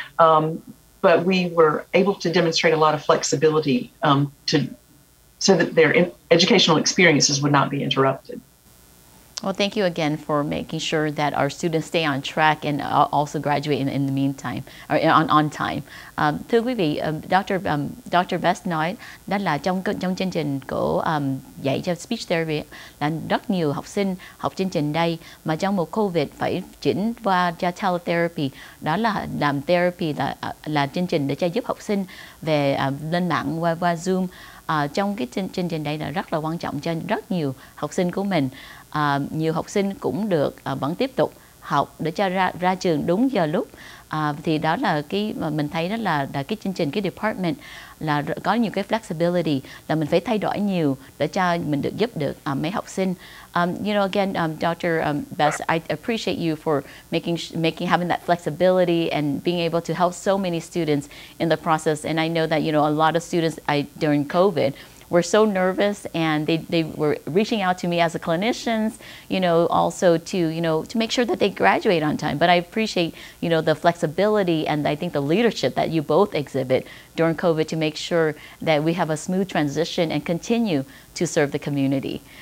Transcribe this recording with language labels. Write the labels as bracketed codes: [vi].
[en] But we were able to demonstrate a lot of flexibility so that their educational experiences would not be interrupted. Well, thank you again for making sure that our students stay on track and also graduate in the meantime, or on time. [vi] Thưa quý vị, Dr. Bess nói đó là trong chương trình của dạy cho speech therapy là rất nhiều học sinh học chương trình đây mà trong một Covid phải chuyển qua cho teletherapy, đó là làm therapy là chương trình để cho giúp học sinh về lên mạng qua Zoom. Trong cái chương trình đây là rất là quan trọng cho rất nhiều học sinh của mình. Nhiều học sinh cũng được vẫn tiếp tục học để cho ra trường đúng giờ lúc. Thì đó là cái mà mình thấy đó là cái chương trình, cái department là có nhiều cái flexibility, là mình phải thay đổi nhiều để cho mình được giúp được mấy học sinh. [en] Again, Dr. Bess, I appreciate you for having that flexibility and being able to help so many students in the process. And I know that a lot of students during COVID were so nervous, and they were reaching out to me as a clinicians, also to make sure that they graduate on time. But I appreciate, the flexibility, and I think the leadership that you both exhibit during COVID to make sure that we have a smooth transition and continue to serve the community.